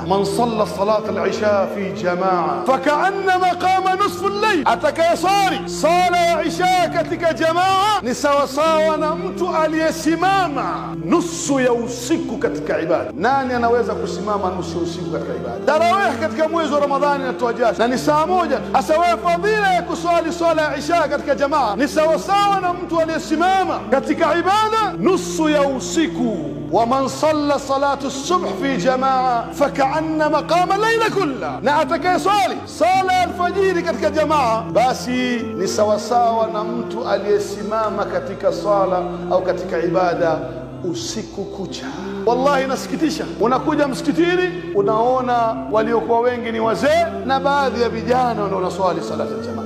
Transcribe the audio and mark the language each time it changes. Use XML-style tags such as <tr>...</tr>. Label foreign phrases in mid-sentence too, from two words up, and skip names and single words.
<ar>من صلى صلاة العشاء في جماعة فكأنما قام نصف الليل,</ar> <sw>atakayesali sala ya isha katika jamaa ni sawasawa na mtu aliyesimama nusu ya usiku katika ibada. Nani anaweza kusimama nusu ya usiku katika ibada? Tarawih katika mwezi wa Ramadhani inatoa jasho na ni saa moja. Hasa wewe fadhila ya kusali swala ya isha katika jamaa ni sawasawa na mtu aliyesimama katika ibada nusu ya usiku.</sw> <ar>ومن صلى صلاة الصبح في جماعة فكأنما قام الليل كله,</ar> <sw>na atakayesali sala ya alfajiri katika jamaa basi ni sawasawa na mtu aliyesimama katika sala au katika ibada usiku kucha. Wallahi nasikitisha, unakuja msikitini unaona waliokuwa wengi ni wazee na baadhi ya vijana ndio wanaswali sala ya jamaa.</sw>